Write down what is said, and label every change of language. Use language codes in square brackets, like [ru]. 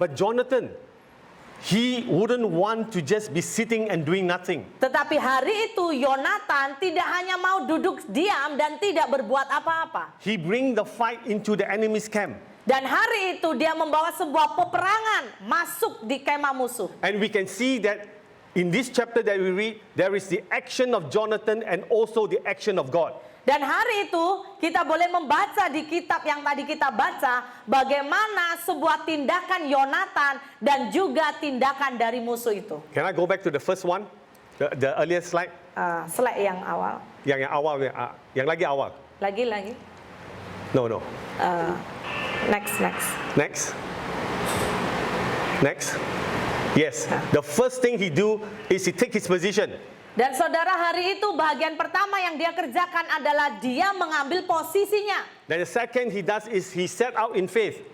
[en] But Jonathan, he wouldn't want to just be sitting and doing nothing. [id] Tetapi hari itu Yonatan tidak hanya mau duduk diam dan tidak berbuat apa-apa. [en] He bring the fight into the enemy's camp. [id] Dan hari itu dia membawa sebuah peperangan masuk di kemah musuh. [en] And we can see that in this chapter that we read, there is the action of Jonathan and also the action of God. [id] Dan hari itu kita boleh membaca di kitab yang tadi kita baca bagaimana sebuah tindakan Yonatan dan juga tindakan dari musuh itu. [en] Can I go back to the first one? The earlier slide? [id] Slide yang awal. Yang awal, yang lagi awal. Lagi. [en] No. Next. Yes. The first thing he do is he take his position. [id] Dan saudara, hari itu bagian pertama yang dia kerjakan adalah dia mengambil posisinya. [en] Then the second he does is he set out in faith.